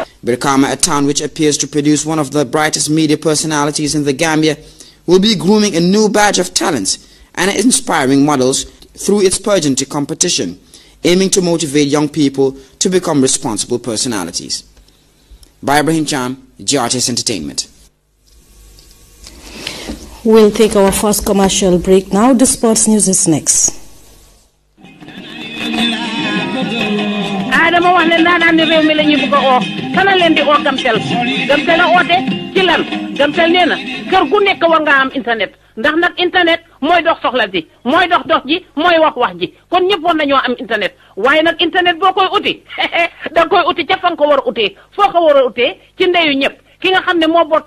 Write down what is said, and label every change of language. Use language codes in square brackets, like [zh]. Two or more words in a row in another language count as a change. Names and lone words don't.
[en] Brikama, a town which appears to produce one of the brightest media personalities in the Gambia, will be grooming a new batch of talents and inspiring models through its pageantry competition, aiming to motivate young people to become responsible personalities. By Ibrahim Cham, GRTS Entertainment. We'll take our first commercial break now. The sports news is next. [wo] dama wax ne ndaanaan ni réew mi la ñu bëgg a oo kana leen di oo Gamtel Gamtel a oote ci lan Gamtel nee na kër gu nekk war nga am internet ndax nag internet mooy dox soxla ji mooy dox dox ji mooy wax ji kon ñëpp war nañoo am internet waaye nag internet boo koy uti da nga koy uti ca fa nga ko war a utee foo ko war a utee ci ndeyu ñëpp ki nga xam ne moo boot